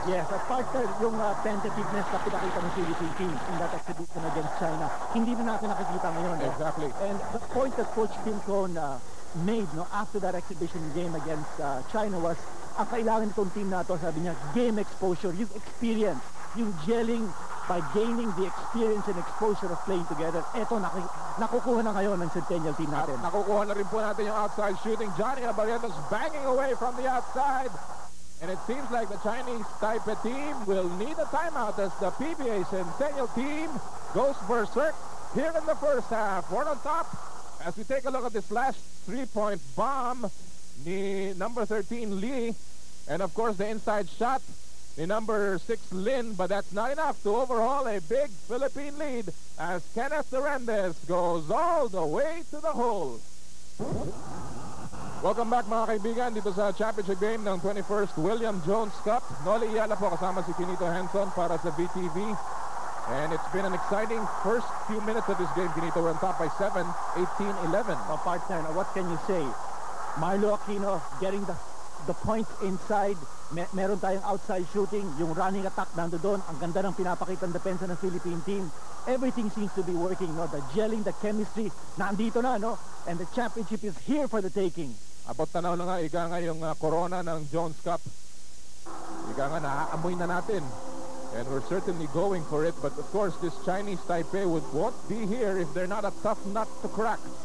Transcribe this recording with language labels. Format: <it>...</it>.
<tl>Yes, at partner, yung tentativeness na pinakita ng Philippine team</tl> <en>in that exhibition against China,</en> <tl>hindi na natin nakikita ngayon.</tl> <en>Exactly. And the point that Coach Tim Cohn made after that exhibition game against China was,</en> <tl>ang kailangan itong team na to, sabi niya,</tl> <en>game exposure, yung experience, yung gelling by gaining the experience and exposure of playing together.</en> <tl>Eto, nakukuha na ngayon ng Centennial team natin. At nakukuha na rin po natin yung outside shooting.</tl> <en>Johnny Abarrientos banging away from the outside. And it seems like the Chinese Taipei team will need a timeout as the PBA Centennial team goes berserk here in the first half. We're on top as we take a look at this last three-point bomb. The number 13 Lee, and of course the inside shot, the number 6 Lin, but that's not enough to overhaul a big Philippine lead as Kenneth Durandez goes all the way to the hole. Welcome back</en> <tl>mga kaibigan dito sa championship game ng 21st William Jones Cup.</tl> <en>Noli Iyala</en> <tl>po kasama si Kinito Henson para sa VTV.</tl> <en>And it's been an exciting first few minutes of this game. Kinito, we're on top by 7, 18-11. Partner, what can you say? Marlo Aquino getting the points inside.</en> <tl>Meron tayong outside shooting. Yung running attack nando doon. Ang ganda ng pinapakita ng depensa ng Philippine team.</tl> <en>Everything seems to be working, no? The gelling, the chemistry,</en> <tl>nandito na, no?</tl> <en>And the championship is here for the taking.</en> <tl>Abot tanaw na nga, ika nga yung corona ng Jones Cup. Ika nga, naaamoy na natin.</tl> <en>And we're certainly going for it. But of course, this Chinese Taipei won't be here if they're not a tough nut to crack.</en>